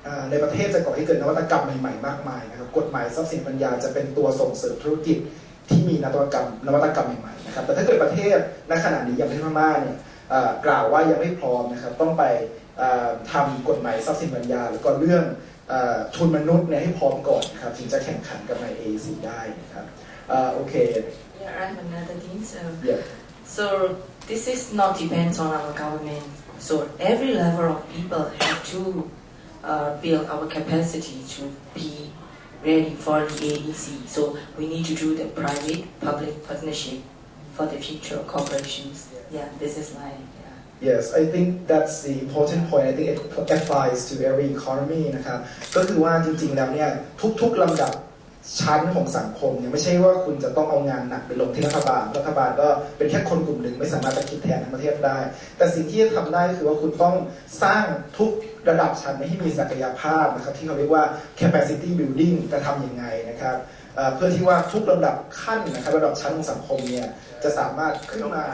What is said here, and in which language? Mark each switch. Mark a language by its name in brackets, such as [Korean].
[Thai] ในประเทศจะก่อให้เกิดนวัตกรรมใหม่ๆมากมายนะครับกฎหมายทรัพย์สินปัญญาจะเป็นตัวส่งเสริมธุรกิจที่มีนวัตกรรมใหม่ๆนะครับแต่ถ้าเกิดประเทศณขณะนี้อย่างประเทศพม่าเนี่ยกล่าวว่ายังไม่พร้อมนะครับต้องไปทำกฎหมายทรัพย์สินปัญญาแล้วก็เรื่องทุนมนุษย์เนี่ยให้พร้อมก่อนนะครับถึงจะแข่งขันกับใน AEC ได้นะครับโอเค [English] Yeah, I have another thing. Yeah. So this is not depends on our government. So every level of people have to build our capacity to be ready for the AEC. So we need to do the private-public partnership for the future corporations. Yeah, this is my. Yes, I think that's the important point. I think it applies to every economy [Thai] นะครับก็คือว่าจริงๆแล้วเนี่ยทุกๆลำดับชั้นของสังคมเนี่ยไม่ใช่ว่าคุณจะต้องเอางานหนักไปลงที่รัฐบาลก็เป็นแค่คนกลุ่มหนึ่งไม่สามารถจะคิดแทนทั้งประเทศได้แต่สิ่งที่จะทำได้คือว่าคุณต้องสร้างทุกระดับชั้นให้มีศักยภาพนะครับที่เขาเรียกว่า capacity building จะทำยังไงนะครับเพื่อที่ว่าทุกระดับขั้นนะครับระดับชั้นของสังคมเนี่ยจะสามารถขึ้นมา